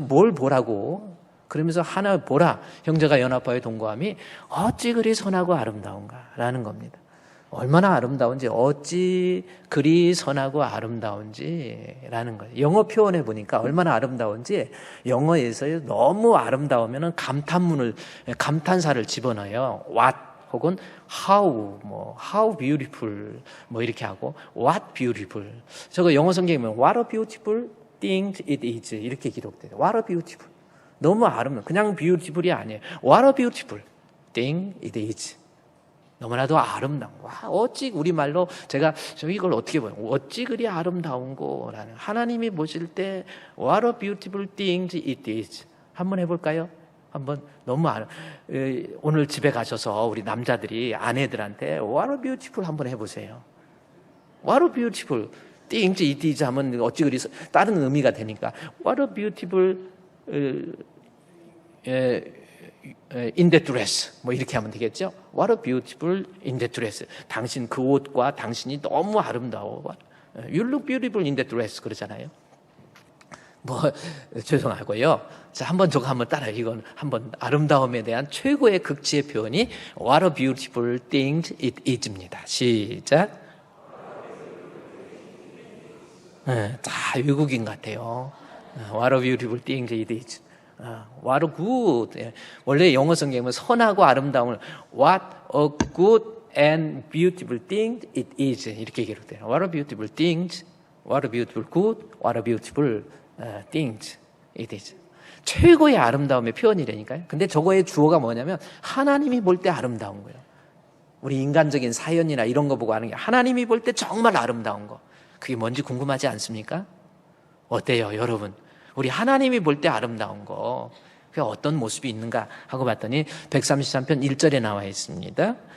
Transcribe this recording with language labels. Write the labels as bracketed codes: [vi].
[ko] 뭘 보라고? 그러면서 하나 보라, 형제가 연합하여 동거함이 어찌 그리 선하고 아름다운가라는 겁니다. 얼마나 아름다운지, 어찌 그리 선하고 아름다운지라는 거예요. 영어 표현해 보니까 얼마나 아름다운지 영어에서 너무 아름다우면 감탄사를 집어넣어요. [en] What [ko] 혹은 [en] how beautiful [ko] 이렇게 하고 [en] what beautiful. [ko] 저거 영어 성경에 보면 [en] what a beautiful thing it is [ko] 이렇게 기록돼요. [en] what a beautiful. [ko] 너무 아름다워. 그냥 beautiful이 아니에요. [en] what a beautiful thing it is. [ko] 너무나도 아름다운 거. 어찌 우리말로 제가 이걸 어떻게 보요? 어찌 그리 아름다운 거라는. 하나님이 보실 때 [en] what a beautiful thing it is. [ko] 한번 해볼까요? 한번 너무 오늘 집에 가셔서 우리 남자들이 아내들한테 [en] what a beautiful [ko] 한번 해보세요. [en] what a beautiful thing it is [ko] 하면 어찌 그리 다른 의미가 되니까 [en] what a beautiful in that dress [ko] 이렇게 하면 되겠죠. [en] What a beautiful in that dress. [ko] 당신 그 옷과 당신이 너무 아름다워. [en] You look beautiful in that dress [ko] 그러잖아요. 죄송하고요. 자, 저거 한번 따라요. 이건 한번 아름다움에 대한 최고의 극치의 표현이 [en] What a beautiful thing it is [ko] 입니다. 시작. 다 외국인 같아요. [en] What a beautiful thing it is. What a good. [ko] 원래 영어 성경은 선하고 아름다움을 [en] What a good and beautiful thing it is [ko] 이렇게 기록돼요. [en] What a beautiful things, what a beautiful good, what a beautiful things it is. [ko] 최고의 아름다움의 표현이라니까요. 근데 저거의 주어가 뭐냐면 하나님이 볼 때 아름다운 거예요. 우리 인간적인 사연이나 이런 거 보고 하는 게 하나님이 볼 때 정말 아름다운 거. 그게 뭔지 궁금하지 않습니까? 어때요, 여러분? 우리 하나님이 볼 때 아름다운 거, 그게 어떤 모습이 있는가 하고 봤더니 133편 1절에 나와 있습니다.